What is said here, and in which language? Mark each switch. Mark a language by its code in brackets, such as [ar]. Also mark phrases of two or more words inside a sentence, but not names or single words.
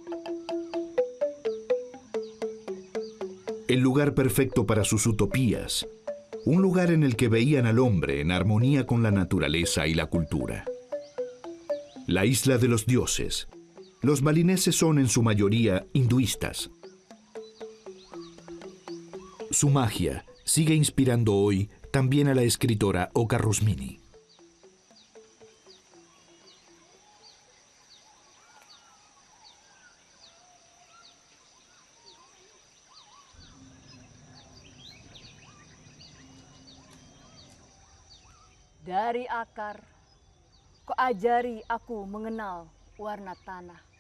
[es] El lugar perfecto para sus utopías, un lugar en el que veían al hombre en armonía con la naturaleza y la cultura. La isla de los dioses. Los balineses son en su mayoría hinduistas. Su magia sigue inspirando hoy también a la escritora Oka Rusmini. [id] Dari akar, kau ajari aku mengenal warna tanah.